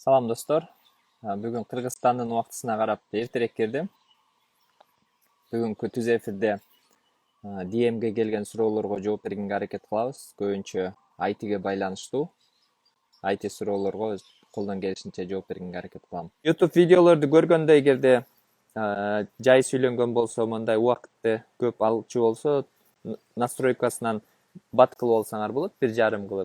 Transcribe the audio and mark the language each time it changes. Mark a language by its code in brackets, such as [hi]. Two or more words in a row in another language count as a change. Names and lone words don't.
[az] Salam dostlar. [kk] Бүгін Қырғызстанның уақытысына қарап ертерек келдім. [ky] Бүгінгі түз эфирде DM-ге келген сұрауларға жооп бергенге аракет кылабыз. Көбүнчө IT-ге байланыштуу. IT суроолорго колдон келишинче жооп бергенге аракет кылам. YouTube видеолорду көргөндө эгерде жай сүйлөнгөн болсо, мындай убакытты көп алчу болсо, настройкасынан бат кылып алсаңар болот, 1,5 кылып.